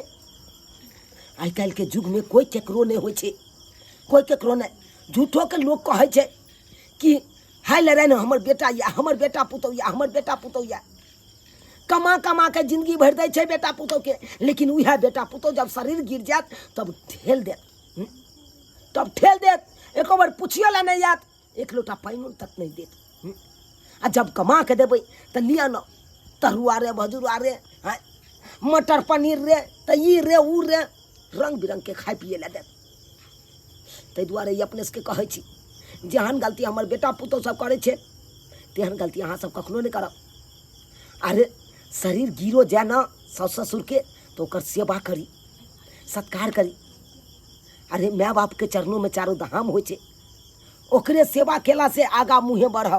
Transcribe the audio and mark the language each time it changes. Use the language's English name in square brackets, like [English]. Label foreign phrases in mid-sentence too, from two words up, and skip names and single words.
[Maithili] आइ काल्हि के युग में कोई केकरो नहीं होइ छै, कोई केकरो नहीं। झूठो के लोग कहे छै कि हाय ले रहे हमर बेटा या हमर बेटा पुतौ या हमर बेटा पुतौ या कमा कमा के जिंदगी भर दै छै बेटा पुतौ के, लेकिन वह बेटा पुतौ जब शरीर गिर जात तब ठेल देत। तब ठेल देत, एको बार पूछियो ला नहीं याद, एक लोटा पानी तक नहीं देत। आ जब कमा के देबै त लिया न तरुआ रे भजुआ रे, हाँ, मटर पनीर रे, त ई रे ऊ रे, रंग बिरंग के खाए पिए ला देत। ताहि दुआरे ई अपने सबके कहै छी जेहन गलती हमर बेटा पुतौ सब करे छै तेहन गलती अहाँ सब कखनो नहीं करब। अरे शरीर गिरो जाए न सास ससुर के तो ओकर सेवा करी, सत्कार करी। अरे माय बाप के चरणों में 4 धाम होइ छै, ओकरे सेवा केला से आगा मुँहे बढ़ब।